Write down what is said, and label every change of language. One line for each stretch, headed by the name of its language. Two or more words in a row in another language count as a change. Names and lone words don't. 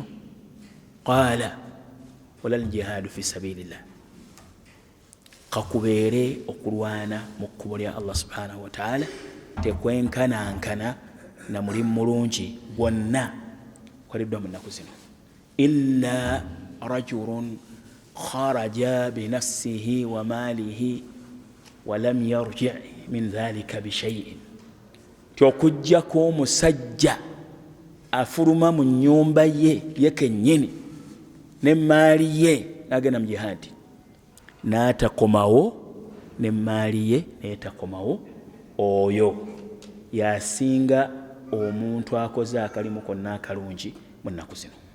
Arabic: قال ولا الجهاد في سبيل الله,
Ganda: kakubeere okulwana mu kkubo lya
Arabic: الله سبحانه وتعالى
Ganda: tekwenkanankana na mulimu mulungi gwonna gukoleddwa mu nnaku zino.
Arabic: إلا رجل خرج بنفسه وماله ولم يرجع' من ذلك بشيء,
Ganda: okujjako omusajja afuluma mu nnyumba ye kennyini n'emmaali ye n'agenda mu jihaadi n'atakomawo n'emmaali ye n'etakomawo, oyo yasinga omuntu akoze akalimu konna akalungi mu nnaku zino.